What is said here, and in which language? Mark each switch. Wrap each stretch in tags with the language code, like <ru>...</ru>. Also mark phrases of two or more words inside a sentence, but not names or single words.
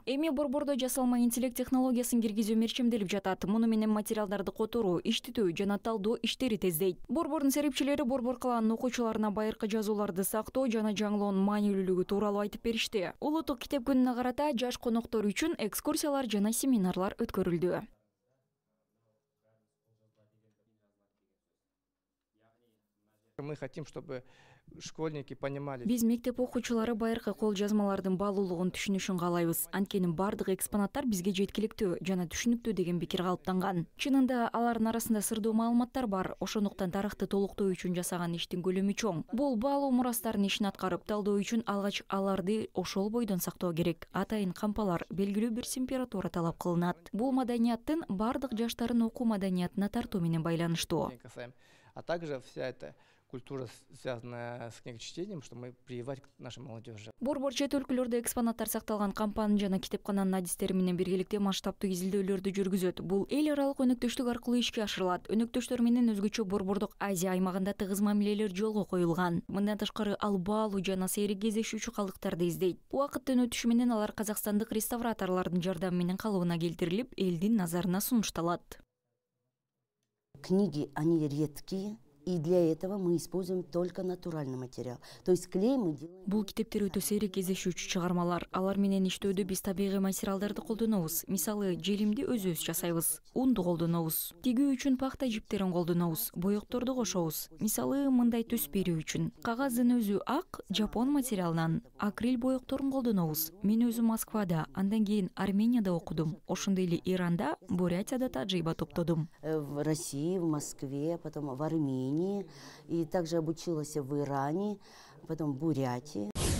<ky>Эми борбордо жасалма интеллект технологиясын киргизүү мерчемделип жатат. Муну менен материалдарды которуу, иштетүү жана талдоо иштери тездейт. Борбордун серепчилери борбор калаанын окуучуларына байыркы жазууларды сактоо жана жаңылоонун маанилүүлүгү тууралуу айтып беришти. Улуттук китеп күнүнө карата жаш коноктор үчүн экскурсиялар жана семинарлар өткөрүлдү.</ky> <ru>Мы хотим, чтобы школьники понимали.</ru> <ky>Биз мектеп окуучулары байыркы кол жазмалардын баалуулугун түшүнүшүн каалайбыз. Анткени бардык экспонаттар бизге жеткиликтүү жана түшүнүктүү деген пикир калыптанган. Чынында алардын арасында сырдуу маалыматтар бар. Ошондуктан тарыхты толуктоо үчүн жасаган иштин көлөмү чоң. Бул баалуу мурастардын ишин аткарып, талдоо үчүн алгач аларды ошол бойдон сактоо керек. Атайын кампалар белгилүү бир температура талап кылынат. Бул маданияттын бардык жаштарын окуу маданиятына тартуу менен байланыштуу.</ky> <ru>А также вся эта культура, связанная с книгочтением, что мы прививать к нашей молодежи.</ru> <ky>Борбор чет өлкөлөрдө экспонаттар сакталган кампанын жана китепкананын адистери менен биргеликте масштабтуу изилдөөлөрдү жүргүзөт. Бул эл аралык өнөктөштүк аркылуу ишке ашырылат. Өнөктөштөр менен өзгөчө борбордук Азия аймагында тыгыз мамилелер жолго коюлган. Мындан тышкары ал баалуу жана сейрек кездешүүчү калдыктарды издейт. Убакыттын өтүшү менен алар казакстандык реставраторлордун жардамы менен калыбына келтирилип, элдин назарына сунушталат.</ky> <ru>Книги, они редкие. И для этого мы используем только натуральный материал. То есть клей мы делаем...</ru> <ky>Бул китептер өтө сейрек кездешүүчү чыгармалар. Алар менен иштөөдө биз табигый материалдарды колдонобуз. Мисалы, желимди өзүбүз жасайбыз. Унду колдонобуз. Тигүү үчүн пахта жиптерин колдонобуз. Боекторду кошобуз. Мисалы, мындай түс берүү үчүн. Кагаздын өзү ак, жапон материалынан. Акрил боекторун колдонобуз. Мен өзүм Москвада, андан кийин Арменияда окудум. Ошондой эле Иранда, Бурятияда таджиба топтодум.</ky> <ru>В России, в Москве, потом в Армении. И также обучилась в Иране, потом в Бурятии.</ru>